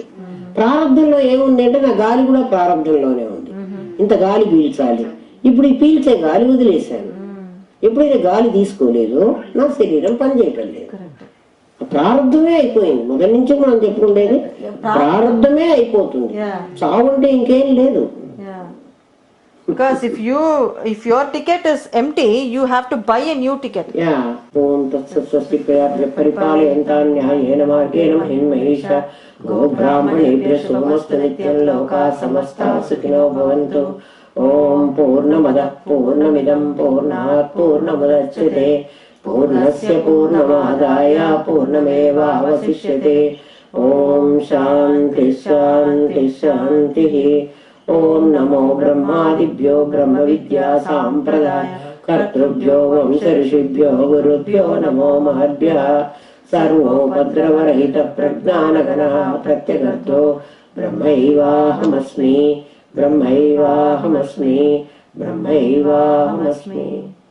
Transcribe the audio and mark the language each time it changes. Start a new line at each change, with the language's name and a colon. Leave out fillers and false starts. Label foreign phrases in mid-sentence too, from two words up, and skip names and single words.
Telugu: ప్రారంభంలో ఏముంది అంటే నా గాలి కూడా ప్రారంభంలోనే ఉంది, ఇంత గాలి పీల్చాలి. ఇప్పుడు ఈ పీల్చే గాలి వదిలేశాను. ఎప్పుడైతే గాలి తీసుకోలేదు నా శరీరం పనిచేయటం లేదు. ప్రారంభమే అయిపోయింది. మొదటి నుంచి మనం చెప్పుకుండేది ప్రారంభమే అయిపోతుంది. చావుంటే ఇంకేం లేదు.
English: Because if your ticket is empty, you have to buy a new ticket. Yeah.
Sanskrit: ॐ तत्स्वस्ति परिपालयन्तां न्यायेन मार्गेण महीम्महीशा गो ब्राह्मणेभ्यो शुभमस्तु नित्यं लोक समस्त सुखिनो भवन्तु. ॐ पूर्णमदः पूर्णमिदं पूर्णात् पूर्णमुदच्यते పూర్ణస్య పూర్ణమాదాయ పూర్ణమేవ అవశిష్యతే. ఓం శాంతి శాంతి శాంతి. ఓం నమో బ్రహ్మాదిభ్యో బ్రహ్మ విద్యా సాంప్రదాయ కర్తృభ్యో వంశ ఋషిభ్యో గురుభ్యో నమో మహద్భ్యః. సర్వోపద్రవరహిత ప్రజ్ఞానగణ ప్రత్యగర్తో బ్రహ్మైవాహమస్మి బ్రహ్మైవాహమస్మి బ్రహ్మైవాహమస్మి.